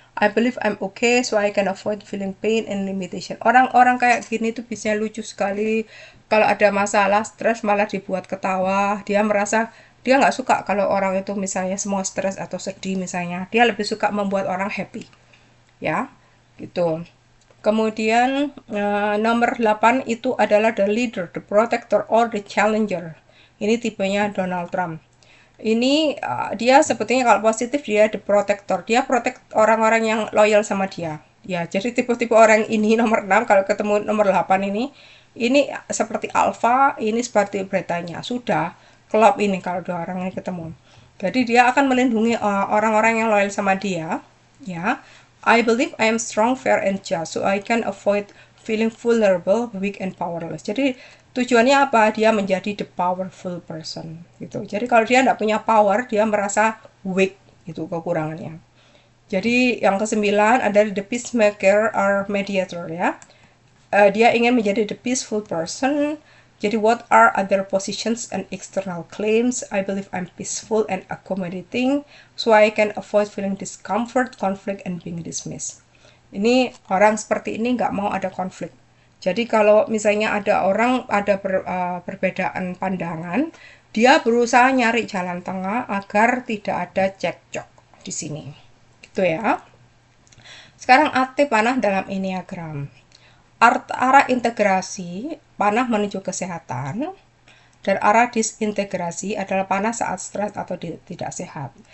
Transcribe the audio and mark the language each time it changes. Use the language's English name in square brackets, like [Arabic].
[English] I believe I'm okay, so I can avoid feeling pain and limitation. [Indonesian] Orang-orang kayak gini tuh biasanya lucu sekali. Kalau ada masalah, stres malah dibuat ketawa. Dia merasa, dia nggak suka kalau orang itu misalnya semua stres atau sedih misalnya. Dia lebih suka membuat orang happy. Ya, gitu. Kemudian nomor 8 itu adalah the leader, the protector, or the challenger. Ini tipenya Donald Trump. Ini dia sebetulnya kalau positif dia the protector, dia protect orang-orang yang loyal sama dia ya. Jadi tipe-tipe orang ini nomor 6 kalau ketemu nomor 8 ini seperti alpha, ini seperti betanya, sudah klub ini kalau dua orang ini ketemu. Jadi dia akan melindungi orang-orang yang loyal sama dia ya. [English] I believe I am strong, fair, and just, so I can avoid feeling vulnerable, weak, and powerless. [Indonesian] Jadi tujuannya apa? Dia menjadi the powerful person gitu. Jadi kalau dia tidak punya power, dia merasa weak, itu kekurangannya. Jadi yang ke-9 adalah the peacemaker or mediator ya. Dia ingin menjadi the peaceful person. [English] Jadi what are other positions and external claims? I believe I'm peaceful and accommodating, so I can avoid feeling discomfort, conflict, and being dismissed. [Indonesian] Ini orang seperti ini nggak mau ada konflik. Jadi kalau misalnya ada orang ada perbedaan pandangan, dia berusaha nyari jalan tengah agar tidak ada cekcok di sini. Gitu ya. Sekarang arti panah dalam Enneagram. Arah integrasi, panah menuju kesehatan, dan arah disintegrasi adalah panah saat stres atau tidak sehat.